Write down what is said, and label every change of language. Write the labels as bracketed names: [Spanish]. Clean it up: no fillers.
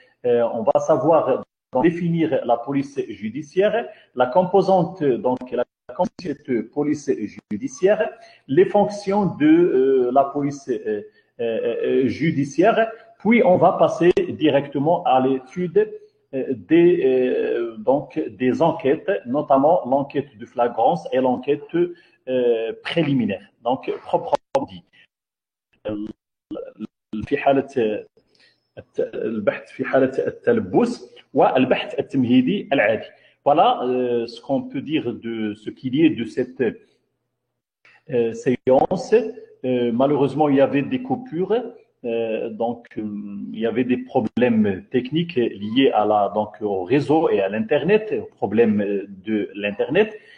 [French] On va savoir définir la police judiciaire, la composante, donc la cette police judiciaire, les fonctions de la police judiciaire, puis on va passer directement à l'étude des enquêtes, notamment l'enquête de flagrance et l'enquête préliminaire. Donc, proprement dit. [Arabic] في حالة البحث في حالة التلبس والبحث التمهيدي العادي. [French] Voilà ce qu'on peut dire de ce qu'il y a de cette séance. Malheureusement, il y avait des coupures, il y avait des problèmes techniques liés à au réseau et à l'Internet, aux problèmes de l'Internet.